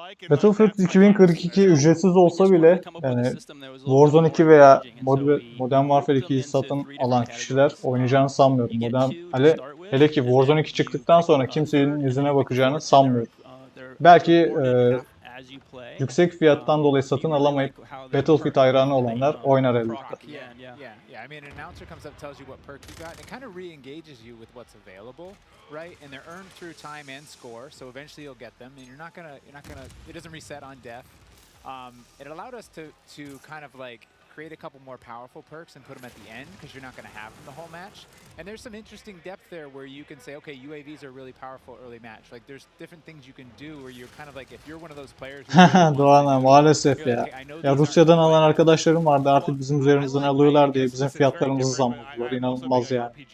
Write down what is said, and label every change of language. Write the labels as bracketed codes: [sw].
[tr] Battlefield 2042 ücretsiz olsa bile yani Warzone 2 veya Modern Warfare 2'yi satın alan kişiler oynayacağını sanmıyorum. Hele ki Warzone 2 çıktıktan sonra kimsenin yüzüne bakacağını sanmıyorum. Belki yüksek fiyattan dolayı satın alamayıp Battlefield hayranı olanlar oynar elbette. [en] I mean, an announcer comes up and tells you what perk you got, and it kind of re-engages you with what's available, right? And they're earned through time and score, so eventually you'll get them, and you're not gonna, it doesn't reset on death. It allowed us to kind of like create a couple more powerful perks and put them at the end because you're not going to have them the whole match. And there's some interesting depth there where you can say, okay, UAVs are really powerful early match. Like there's different things you can do where you're kind of like, if you're one of those players. [tr] Doğan maalesef ya. Ya Rusya'dan alan arkadaşlarım vardı, artık bizim üzerimizden alıyorlar diye bizim fiyatlarımızı zamladılar. İnanılmaz yani.